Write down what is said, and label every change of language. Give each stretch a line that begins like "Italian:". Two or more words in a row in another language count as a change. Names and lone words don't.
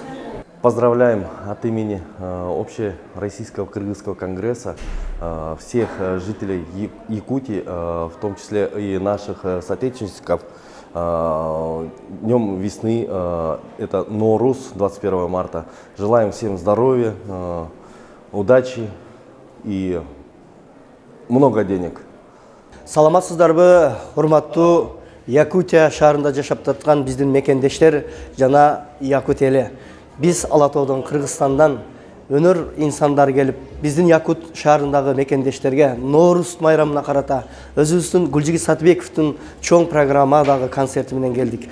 Russian: Поздравляем от имени Общероссийского Кыргызского конгресса всех жителей Якутии, в том числе и наших соотечественников. Днем весны, это Наурuz, 21 марта. Желаем всем здоровья, удачи и много денег.
Kyrgyz: Саламатсыздарбы, урматтуу Якутия шаарында жашап жаткан биздин мекендештер жана Якут эли. Биз Алатоодон, Кыргызстандан өнөр инсандар келип, биздин Якут шаарындагы мекендештерге Наурuz майрамына карата өзүбүздүн Гульжигит Сатыбековдун чоң программадагы концерти менен келдик.